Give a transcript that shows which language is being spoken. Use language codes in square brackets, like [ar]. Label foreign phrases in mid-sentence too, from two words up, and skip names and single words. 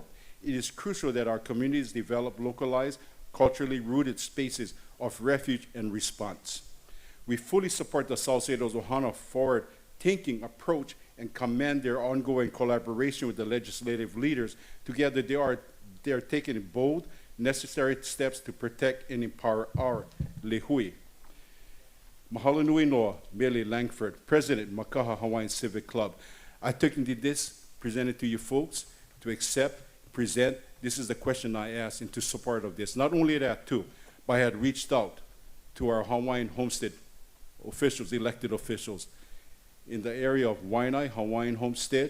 [en] It is crucial that our communities develop localized, culturally rooted spaces of refuge and response. We fully support the Salcedo's Ohana forward-thinking approach and commend their ongoing collaboration with the legislative leaders. Together, they are taking bold, necessary steps to protect and empower our lehui. [haw] Mahalo nui noa, [en] Mele Langford, President, Makaha Hawaiian Civic Club. I took this, presented to you folks, to accept, present. This is the question I asked into support of this. Not only that, too, but I had reached out to our Hawaiian homestead officials, elected officials, in the area of Waianae, Hawaiian Homestead.